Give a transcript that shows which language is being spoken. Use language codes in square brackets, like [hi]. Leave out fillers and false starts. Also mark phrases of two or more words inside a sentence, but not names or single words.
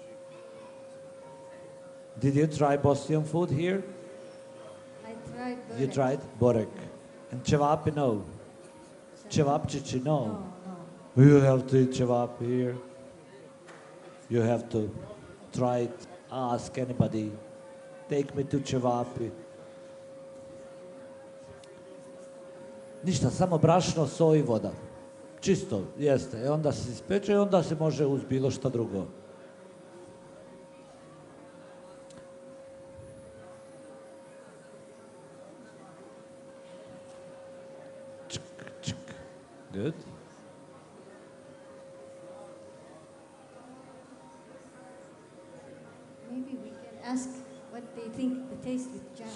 [en] Did you try Bosnian food here? I tried burek. You tried? Borek. And cevapi, no. Cevapčići, no. You have to eat cevap here. You have to try it. Ask anybody. Take me to cevapi. [bs] Ništa, samo brašno, soj i voda. Čisto, jeste. Onda se ispeče i onda se može uz bilo šta drugo. [en] Good. Maybe we can ask what they think the taste with jam.